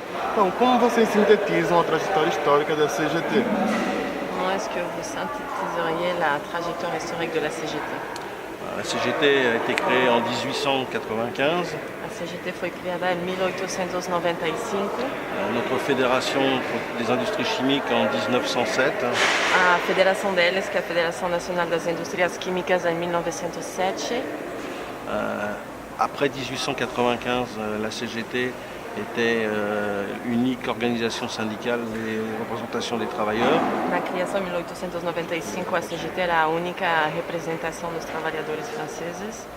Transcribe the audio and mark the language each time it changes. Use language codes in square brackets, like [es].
[pt] Então, como vocês sintetizam a trajetória histórica da CGT? [fr] Comment est-ce que vous synthétiseriez la trajectoire historique de la CGT? La CGT a été créée en 1895. [pt] A CGT foi criada em 1895. [fr] Notre fédération des industries chimiques en 1907. [pt] A federação deles, que é a Federação Nacional das Indústrias Químicas, em 1907. [fr] Après 1895, la CGT était unique organisation syndicale de représentation des travailleurs. [pt] Na criação em 1895, a CGT era a única representação dos trabalhadores franceses.